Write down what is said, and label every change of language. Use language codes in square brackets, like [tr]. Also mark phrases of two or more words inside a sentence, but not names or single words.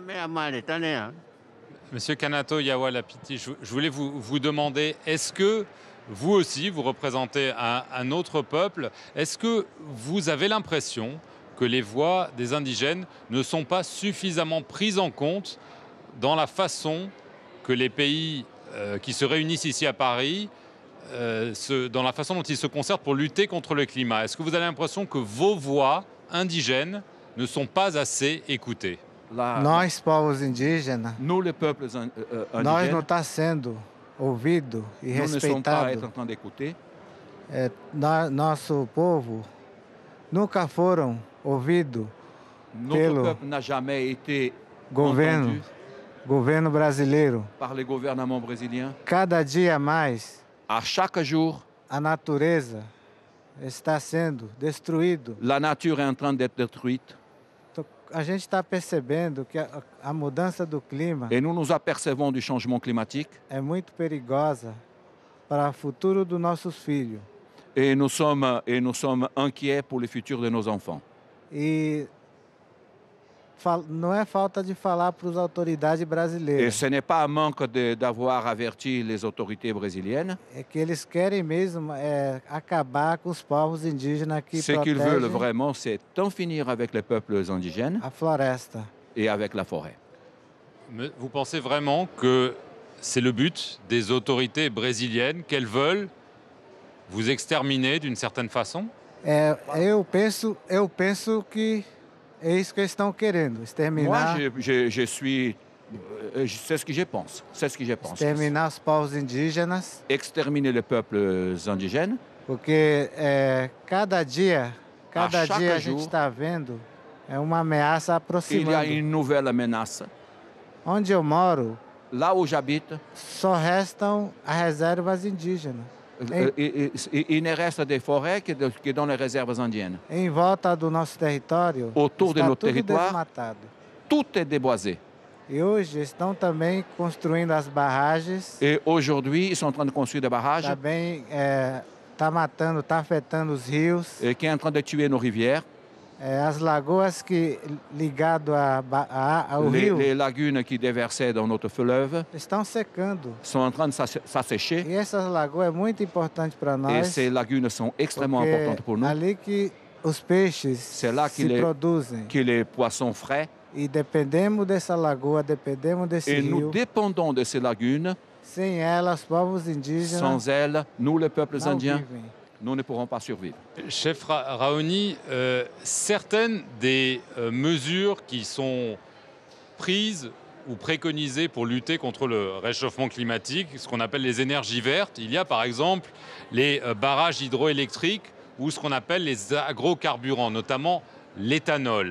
[fr] Monsieur Kanato Yawalapiti, je voulais vous demander, est-ce que vous aussi, vous représentez un autre peuple, est-ce que vous avez l'impression que les voix des indigènes ne sont pas suffisamment prises en compte dans la façon que les pays qui se réunissent ici à Paris, dans la façon dont ils se concertent pour lutter contre le climat? Est-ce que vous avez l'impression que vos voix indigènes ne sont pas assez écoutées? [pt] Nós, povos indígenas, [fr] Nous, les peuples [pt] nós [fr] indigènes, [pt] não está sendo ouvido e [fr] nous ne sommes pas en [pt] respeitado. [fr] train d'écouter. [pt] Nosso povo nunca foram ouvidos [fr] Notre peuple n'a jamais été [pt] governo, [fr] entendu [pt] governo brasileiro. [fr] par les gouvernements brésiliens. [pt] Cada dia mais [fr] À chaque jour, [pt] a natureza está sendo destruída. [fr] la nature est en train d'être détruite [pt] A gente está percebendo que a mudança do clima [fr] et nous nous apercevons du changement climatique [pt] é muito perigosa para o futuro dos nossos filhos. [fr] et nous sommes inquiets pour le futur de nos enfants. [pt] E não é falta de falar para as autoridades [fr] Et [pt] brasileiras. [fr] ce n'est pas un manque d'avoir averti les autorités brésiliennes. [pt] É que eles querem mesmo acabar com os povos indígenas que [fr] Ce qu'ils veulent [pt] protegem [fr] vraiment, c'est en finir avec les peuples indigènes [pt] a floresta. [fr] et avec la forêt. Mais vous pensez vraiment que c'est le but des autorités brésiliennes, qu'elles veulent vous exterminer d'une certaine façon? [pt] Eu penso que é isso que eles estão querendo, [fr] Moi, [pt] exterminar, [fr] je suis... c'est ce que je pense. C'est ce que je pense. [pt] exterminar os povos indígenas, [fr] Exterminer les peuples indigènes. [pt] porque cada dia [fr] chaque [pt] a [fr] jour, [pt] gente está vendo uma ameaça [fr] Il y a [pt] aproximando. [fr] une nouvelle menace. [pt] Onde eu moro, [fr] Là où j'habite, [pt] só restam as reservas indígenas. [fr] il ne reste des forêts que dans les réserves indiennes. [pt] Em volta do nosso território, [fr] Autour de [pt] está [fr] notre [pt] tudo [fr] territoire, [pt] desmatado. [fr] tout est déboisé. [pt] E hoje estão também construindo as barragens, [fr] Et aujourd'hui, ils sont en train de construire des barrages [pt] também está afetando os rios. [fr] qui sont en train de tuer nos rivières. [pt] as lagoas que ligado ao rio [fr] Les lagunes qui déversaient dans notre fleuve [pt] estão secando. [fr] sont en train de s'assécher. [pt] E essas lagoas é muito importante para [fr] Et [pt] nós. [fr] ces lagunes sont extrêmement [pt] porque [fr] importantes pour nous. [pt] ali que os peixes [fr] C'est là [pt] se produzem. [fr] que les poissons frais. [pt] E dependemos dessa lagoa, dependemos desse [fr] Et [pt] rio. [fr] nous dépendons de ces lagunes. [pt] Sem elas, povos indígenas [fr] Sans elles, nous, les peuples [pt] não [fr] indiens, [pt] vivem. [fr] nous ne pourrons pas survivre. Chef Raoni, certaines des mesures qui sont prises ou préconisées pour lutter contre le réchauffement climatique, ce qu'on appelle les énergies vertes, il y a par exemple les barrages hydroélectriques ou ce qu'on appelle les agrocarburants, notamment l'éthanol.